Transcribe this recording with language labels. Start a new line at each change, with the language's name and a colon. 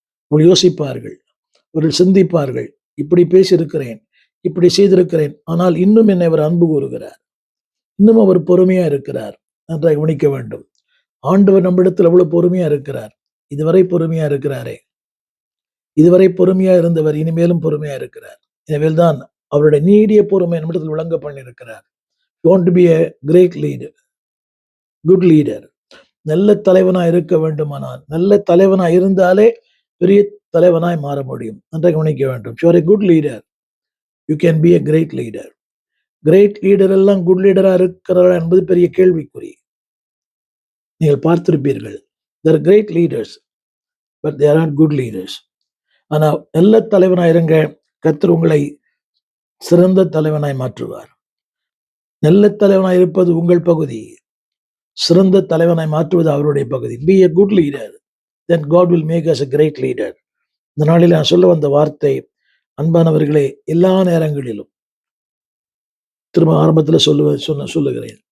Tamil: உங்களை யோசிப்பார்கள், அவர்கள் சிந்திப்பார்கள். இப்படி பேசியிருக்கிறேன், இப்படி செய்திருக்கிறேன், ஆனால் இன்னும் என்னை அவர் அன்பு கூறுகிறார், இன்னும் அவர் பொறுமையா இருக்கிறார். நன்றாக கவனிக்க வேண்டும். ஆண்டவர் நம்மிடத்தில் எவ்வளவு பொறுமையா இருக்கிறார், இதுவரை பொறுமையா இருக்கிறாரே. இதுவரை பொறுமையா இருந்தவர் இனிமேலும் பொறுமையா இருக்கிறார். எனவேல் தான் அவருடைய நீடிய பொறுமை நம்மிடத்தில் விளங்க பண்ணியிருக்கிறார்.
English: You want to be a great leader, good leader.
Tamil: நல்ல தலைவனாய் இருக்க வேண்டுமானால், நல்ல தலைவனாய் இருந்தாலே பெரிய தலைவனாய் மாற முடியும். நன்றாக கவனிக்க வேண்டும்.
English: You are a good leader. You can be a great leader.
Tamil: Great leader எல்லாம் குட் லீடரா இருக்கிறாரா என்பது பெரிய கேள்விக்குறி. நீங்கள் பார்த்திருப்பீர்கள்.
English: There are great leaders, but they are not good leaders.
Tamil: ஆனா நல்ல தலைவனாய் இருங்க, கர்த்தர் உங்களை சிறந்த தலைவனாய் மாற்றுவார். நல்ல தலைவனாய் இருப்பது உங்கள் பகுதி, சிறந்த தலைவனாய் மாற்றுவது அவருடைய பகுதி.
English: Be a good leader, then God will make us a great leader.
Tamil: இந்த நாளில் நான் சொல்ல வந்த வார்த்தை, அன்பானவர்களே, எல்லா நேரங்களிலும் திரும்ப ஆரம்பத்தில் சொல்லுகிறேன்.